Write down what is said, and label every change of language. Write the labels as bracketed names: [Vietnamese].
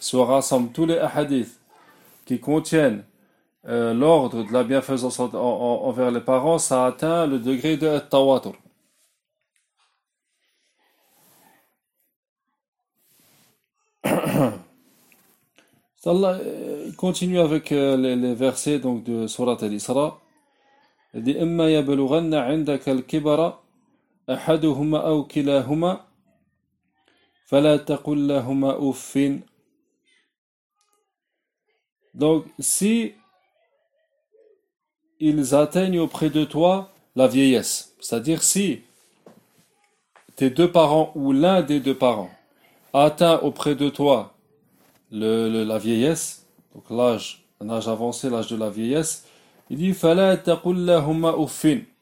[French] Si on rassemble tous les hadiths qui contiennent l'ordre de la bienfaisance envers les parents, ça atteint le degré de « التَّوَاتُر ». Allah continue avec les versets donc, de Sourate Al-Isra. [Arabic] إما يبلغن عندك الكبر أحدهما أو كلاهما فلا تقل لهما أف. [French] Donc si ils atteignent auprès de toi la vieillesse. C'est-à-dire si tes deux parents ou l'un des deux parents a atteint auprès de toi la vieillesse, donc l'âge, un âge avancé, l'âge de la vieillesse, il dit, [Arabic] fala taqullahumma uffin.